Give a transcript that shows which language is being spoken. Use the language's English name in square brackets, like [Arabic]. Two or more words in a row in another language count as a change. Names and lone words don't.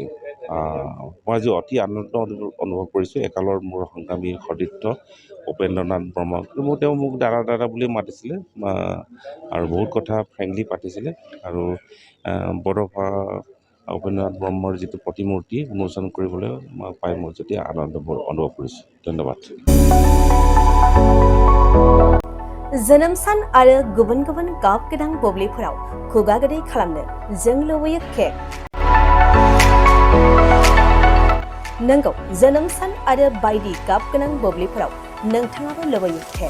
[Assamese] মই আজি অতি আনন্দ অনুভৱ কৰিছোঁ একালৰ মোৰ সংগ্ৰামী সতীৰ্থ উপেন্দ্ৰনাথ ব্ৰহ্ম তেওঁ মোক দাদা বুলি মাতিছিলে আৰু বহুত কথা ফ্ৰেংকলি পাতিছিলে আৰু বড়োফা উপেন্দ্ৰনাথ ব্ৰহ্মৰ যিটো প্ৰতিমূৰ্তি উন্মোচন কৰিবলৈ পাই মই যেতিয়া আনন্দ অনুভৱ কৰিছোঁ। ধন্যবাদ। [Bodo] जोनोम सान आरो गुबुन गुबुन गाब गोनां बुब्लिफोराव खुगा गोदै खालामनो जों लुबैयो केक। नंगौ जोनोम सान आरो बायदि गाब गोनां बुब्लिफोराव नोंथाङाबो लुबैयो केक।